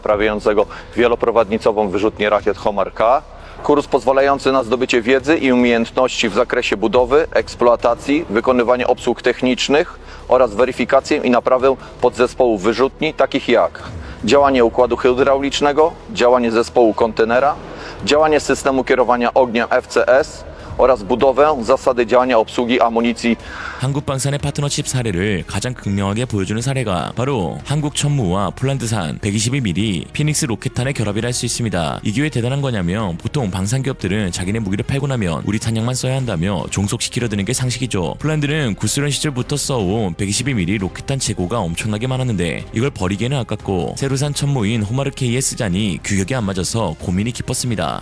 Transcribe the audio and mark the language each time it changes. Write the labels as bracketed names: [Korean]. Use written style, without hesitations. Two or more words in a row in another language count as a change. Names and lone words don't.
[Polish] naprawiającego wieloprowadnicową wyrzutnię rakiet Homar K, kurs pozwalający na zdobycie wiedzy i umiejętności w zakresie budowy, eksploatacji, wykonywania obsług technicznych oraz weryfikację i naprawę podzespołów wyrzutni, takich jak działanie układu hydraulicznego, działanie zespołu kontenera, działanie systemu kierowania ogniem FCS, oraz budowę zasady działania obsługi amunicji. [Korean] 한국 방산의 파트너십 사례를 가장 극명하게 보여주는 사례가 바로 한국 천무와 폴란드산 122mm 피닉스 로켓탄의 결합이라 할 수 있습니다. 이게 왜 대단한 거냐면 보통 방산 기업들은 자기네 무기를 팔고 나면 우리 탄약만 써야 한다며 종속시키려 드는 게 상식이죠. 폴란드는 구소련 시절부터 써온 122mm 로켓탄 재고가 엄청나게 많았는데 이걸 버리기에는 아깝고 새로 산 천무인 호마르 K에 쓰자니 규격이 안 맞아서 고민이 깊었습니다.